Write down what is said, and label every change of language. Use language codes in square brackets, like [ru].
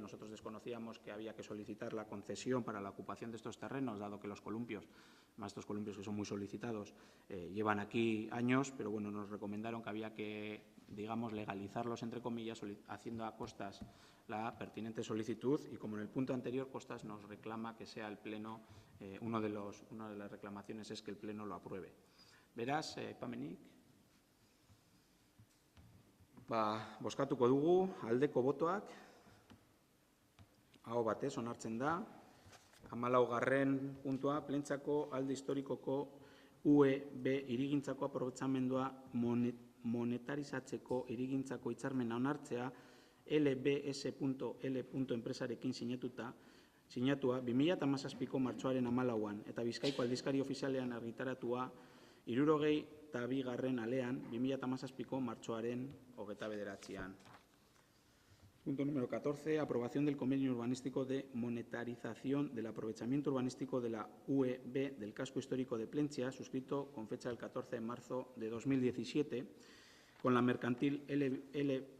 [es] Nosotros desconocíamos que había que solicitar la concesión para la ocupación de estos terrenos, dado que los columpios, más estos columpios que son muy solicitados, llevan aquí años, pero bueno, nos recomendaron que había que, digamos, legalizarlos, entre comillas, haciendo a Costas la pertinente solicitud y, como en el punto anterior, Costas nos reclama que sea el Pleno, una de las reclamaciones es que el Pleno lo apruebe. [eu] Beraz, Pamenik? Bozkatuko dugu, aldeko botoak, aho batez onartzen da, 14. puntua, Plentziako alde historikoko UEB irigintzako aprobetxamendua monetarizatzeko irigintzako hitzarmena onartzea LBS.L. enpresarekin sinatua 2017ko martxoaren 14an eta Bizkaiko aldizkari ofizialean argitaratua 62. alean 2017ko martxoaren 29an. [es] Punto número 14, aprobación del convenio urbanístico de monetarización del aprovechamiento urbanístico de la UEB del casco histórico de Plentzia, suscrito con fecha del 14 de marzo de 2017, con la mercantil LBS.L.